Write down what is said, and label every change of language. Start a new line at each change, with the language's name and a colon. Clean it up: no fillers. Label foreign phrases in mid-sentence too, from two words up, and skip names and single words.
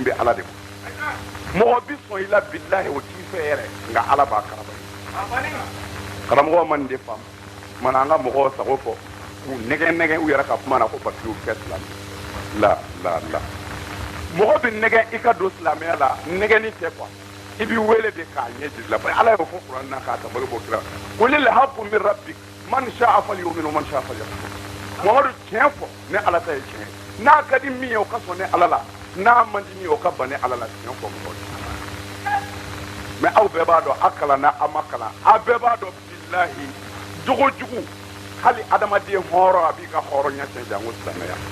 Bambara: bɛ ala de kɔ mɔgɔ bi sɔn i la bilahi o t'i fɛ yɛrɛ nka ala b'a karaba ye karamɔgɔw ma nin de faamu mana an ka mɔgɔw sago fɔ k'u nɛgɛ nɛgɛ u yɛrɛ ka kuma na ko
French: parce que
Bambara: u kɛ silamɛ la mɔgɔ bɛ nɛgɛ i ka don silamɛya la nɛgɛni tɛ quoi i b'i wele de k'a ɲɛ jiri la ala y'o fɔ kuranɛ na k'a tabali bɔ kira
Arabic: قل الحق من ربك من شاء فليؤمن ومن شاء فليكفر
Bambara: Muhammadu tiɲɛ fɔ ne ala ta ye tiɲɛ ye n'a ka di min ye o ka sɔn ne ala la n'a man di min ye o ka ban ne ala la tiɲɛ fɔ mɔgɔw ye mais aw bɛɛ b'a dɔn a kalanna a ma kalan a bɛɛ b'a dɔn bilahi jogo jugu hali adamaden hɔrɔn a b'i ka hɔrɔnya tiɲɛ janko silamɛya